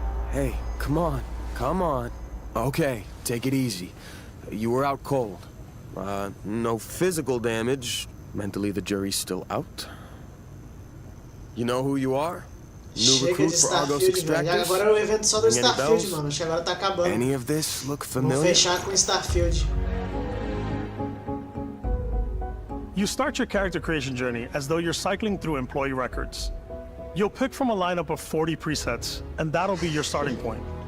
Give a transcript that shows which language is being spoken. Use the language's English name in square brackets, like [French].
[English] Hey, come on, come on. Okay, take it easy. You were out cold. No physical damage. Mentally, the jury's still out. You know who you are? New recruit for Argos Extractors? [Portuguese] Agora é o evento só do Starfield, mano. Acho que agora tá acabando. [English] Any of this look familiar? [Portuguese] Vou fechar com Starfield. [English] You start your character creation journey as though you're cycling through employee records. You'll pick from a lineup of 40 presets, and that'll be your starting point.